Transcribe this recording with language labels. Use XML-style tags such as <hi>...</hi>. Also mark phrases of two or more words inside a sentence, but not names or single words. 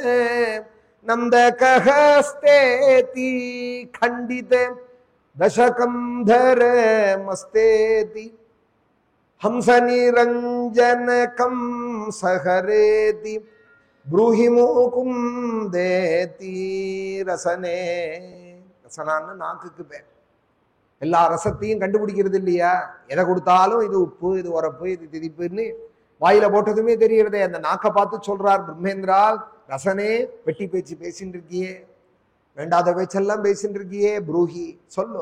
<sa>नंदकहस्तेति खंडित दशकं धर मस्तेति हंस निरंजनकं सहरेति ब्रूहि मुकुंदेति रसने.</sa> <ta>ரசனான்னு நாக்குக்கு பேர். எல்லா ரசத்தையும் கண்டுபிடிக்கிறது இல்லையா? எதை கொடுத்தாலும் இது உப்பு, இது உரப்பு, இது திதிப்புன்னு வாயில போட்டதுமே தெரிகிறதே. அந்த நாக்கை பார்த்து சொல்றார் பிரம்மேந்திரா, ரசனே வெட்டி பேச்சு பேசின்னு இருக்கியே, வேண்டாத பேச்செல்லாம் பேசிட்டு இருக்கியே, ப்ரூஹி சொல்லு.</ta>